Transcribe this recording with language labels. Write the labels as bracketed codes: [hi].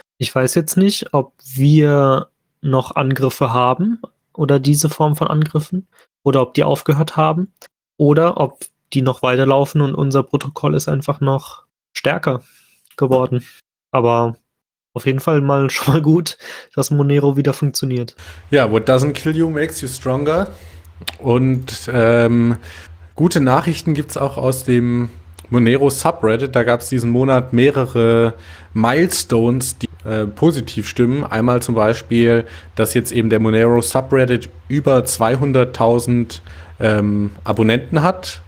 [de] Ich weiß jetzt nicht, ob wir noch Angriffe haben oder diese Form von Angriffen oder ob die aufgehört haben oder ob die noch weiterlaufen und unser Protokoll ist einfach noch stärker geworden. Aber auf jeden Fall mal schon mal gut, dass Monero wieder funktioniert. [en] Ja, yeah, what doesn't kill you makes you stronger. [de] Und gute Nachrichten gibt es auch aus dem Monero Subreddit. Da gab es diesen Monat mehrere Milestones, die positiv stimmen. Einmal zum Beispiel, dass jetzt eben der Monero Subreddit über 200.000 Abonnenten hat.